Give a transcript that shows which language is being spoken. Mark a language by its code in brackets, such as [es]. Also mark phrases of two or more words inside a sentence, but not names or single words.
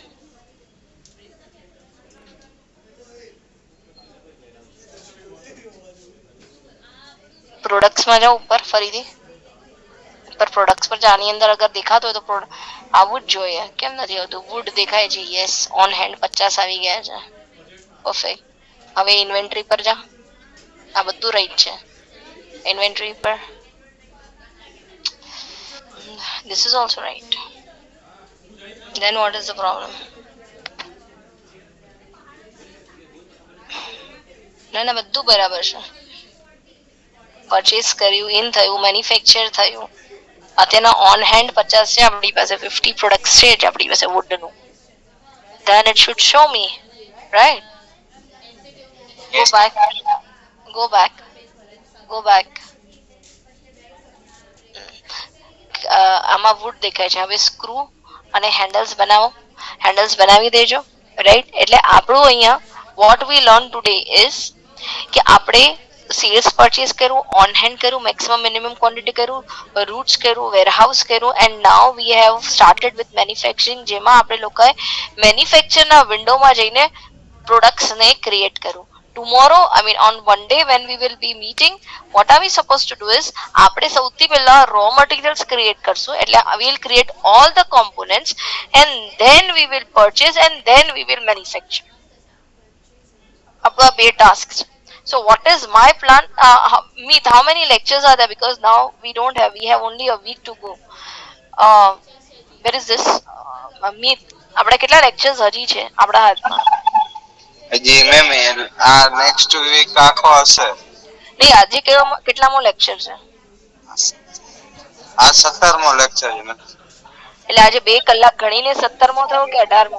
[gu] પ્રોડક્ટ્સ માં જાઓ ઉપર ફરીથી. ઉપર પ્રોડક્ટ્સ પર જા. આની અંદર અગર દેખાતો હોય તો આવું જ જોઈએ. કેમ નથી આવતું? વુડ દેખાય છે. [en] yes on hand [gu] 50 આવી ગયા છે. પરફેક્ટ. હવે ઇન્વેન્ટરી પર જા. આ બધું રાઈટ છે. ઇન્વેન્ટરી પર [en] this is also right. Then what is the problem? [gu] ના બધું બરાબર છે. પરચેસ કર્યું, ઇન થયું, મેન્યુફેક્ચર થયું. અત્યારના [en] on hand [gu] 50 છે આપણી પાસે. 50 પ્રોડક્ટ્સ છે જ આપણી પાસે વુડનું. [en] Then it should show me, right? Go back. Go back. Go back. [gu] આમાં વુડ દેખાય છે. હવે સ્ક્રૂ અને હેન્ડલ્સ બનાવો. હેન્ડલ્સ બનાવી દેજો રાઈટ. એટલે આપણું અહીંયા [en] what we learn today is [gu] કે આપણે [en] sales purchase [gu] કર્યું, [en] on hand [gu] કર્યું, [en] maximum minimum quantity [gu] કર્યું, રૂટ્સ કર્યું, વેરહાઉસ કર્યું [en] and now we have started with manufacturing. [gu] જેમાં આપણે લોકોએ મેન્યુફેક્ચરના વિન્ડોમાં જઈને પ્રોડક્ટ્સને ક્રિએટ કર્યું. [en] tomorrow I mean on one day when we will be meeting, what are we supposed to do is [gu] આપણે સૌથી પહેલા [en] raw materials create કરશું. એટલે we will create all the components and then we will purchase and then we will manufacture. [gu] આપણા બે [en] tasks. So what is my plan? Meet how many lectures are there? Because now we have only a week to go. Where is this? [gu] Meet આપણા કેટલા lectures હજી છે આપણા હાથમાં? હજી મેમ આ [en] next week [gu] આખો હશે. નહીં આજે કેટલામો લેક્ચર છે? આ 17મો લેક્ચર છે મેમ. એટલે આજે 2 કલાક ગણીને 17મો થયો કે 18મો?